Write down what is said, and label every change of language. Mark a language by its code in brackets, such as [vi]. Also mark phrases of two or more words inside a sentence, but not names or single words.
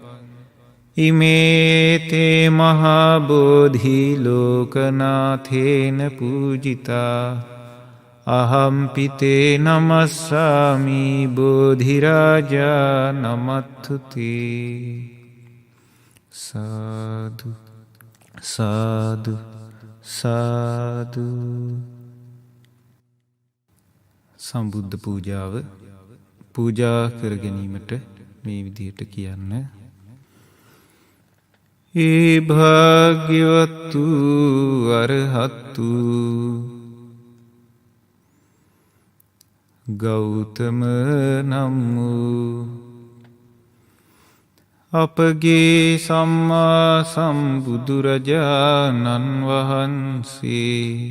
[pi] ඉමේතේ මහාබෝධි ලෝකනාථේන පූජිතා අහම්පිතේ නමස්සාමි බෝධිරාජා නමත්තුතේ සාදු සාදු සාදු. [si] සම්බුද්ධ පූජාව පූජා කර ගැනීමට මේ විදිහට කියන්න. ඒ භාග්‍යවත්තු අරහත්තු ගෞතම නම් වූ අපගේ සම්මා සම්බුදුරජාණන් වහන්සේ